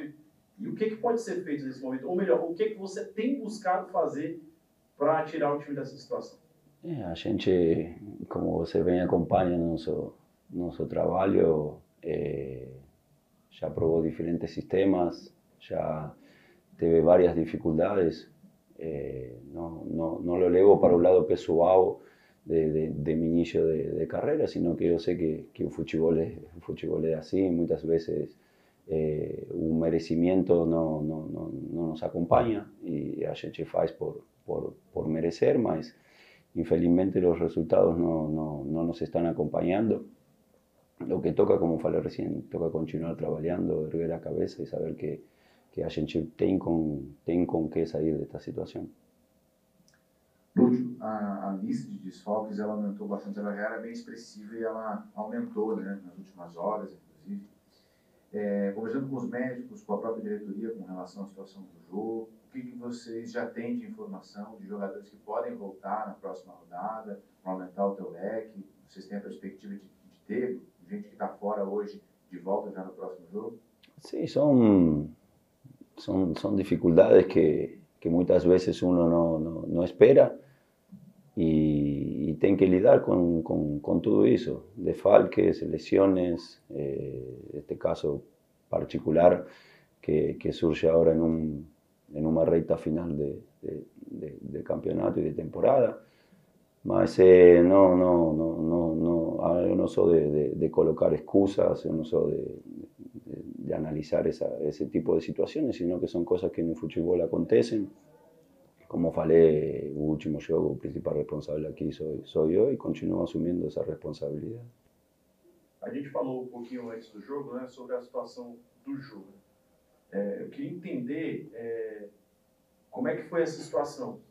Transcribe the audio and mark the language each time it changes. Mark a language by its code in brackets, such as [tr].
[pt] E o que pode ser feito nesse momento? Ou melhor, o que você tem buscado fazer para tirar o time dessa situação? A gente, como você vem acompanhando nosso trabalho, já provou diferentes sistemas, já teve várias dificuldades. [es] No lo [pt] levo para o lado pessoal [es] de mi inicio de carrera, sino que yo sé que el fútbol es así, muchas veces un merecimiento no nos acompaña y [pt] a gente faz por merecer, mas [es] infelizmente los resultados no nos están acompañando. Lo que toca, [pt] como falei [es] recién, toca continuar trabajando, erguer la cabeza y saber que [pt] a gente tem com que sair desta situação. Lúcio, a lista de desfalques ela aumentou bastante, ela já era bem expressiva e ela aumentou, né, nas últimas horas, inclusive. Conversando com os médicos, com a própria diretoria com relação à situação do jogo, o que vocês já têm de informação de jogadores que podem voltar na próxima rodada, para aumentar o teu leque? Vocês têm a perspectiva de ter gente que está fora hoje de volta já no próximo jogo? [es] Sí, son dificultades que muchas veces uno no espera y tiene que lidar con todo eso, desfalques, lesiones, este caso particular que surge ahora en una recta final de campeonato y de temporada. Mas yo no soy de colocar excusas, yo no soy de analizar ese tipo de situaciones, sino que son cosas que en el fútbol acontecen. [pt] Como falei, o último jogo, o principal responsable aqui sou eu e continuo assumindo essa responsabilidade. A gente falou um pouquinho antes do jogo, né, sobre a situação do jogo. Eu queria entender como é que foi essa situação.